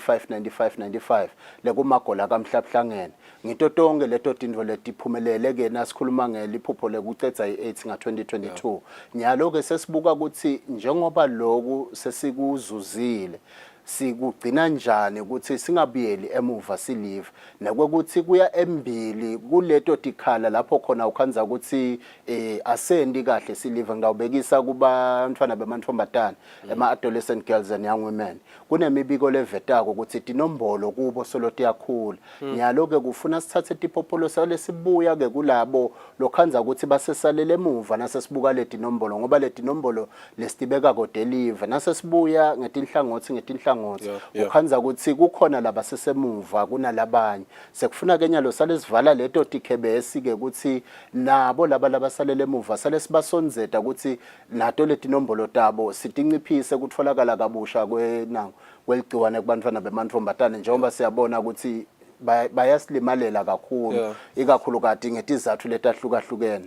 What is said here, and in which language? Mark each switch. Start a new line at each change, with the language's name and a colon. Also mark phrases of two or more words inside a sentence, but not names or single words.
Swati: 95 lekumagola kamhlabuhlangene ngito tonke leto tindvo letiphumelele ke nasikhuluma ngeliphupho lekucedza i-AIDS nga 2022 nyalo ke sesibuka ukuthi njengoba lokhu sesikuzuzile sikugcina njani ukuthi singabuyeli emuva silive nakwekuthi kuya embili kuleto tikhala lapho khona ukhanza ukuthi asendi kahle silive ngawubekisa kubantwana bemantombazane ema-
English: adolescent girls and young women
Swati: kunemibiko levetako ukuthi tinombolo kubo soloti yakhula nyalo ke kufuna sithathe tipopolo sale sibuya ke kulabo lokhanza ukuthi basesalele emuva nasesibuka letinombolo ngoba letinombolo lesitibeka kodelive nasesibuya ngetinhlangothi ukhanza ukuthi kukhona laba sesemuva kunalabanye sekufuna ke nyalo sale sivala leto tikhebesi ke ukuthi nabo laba salele emuva sale sibasonzeta ukuthi nato letinombolo tabo sitinciphise kutfolakala kabusha kweligciwane kubantwana bemantombazane njengoba siyabona ukuthi bayasilimalela kakhulu ikakhulukati ngetizathu letahlukahlukene.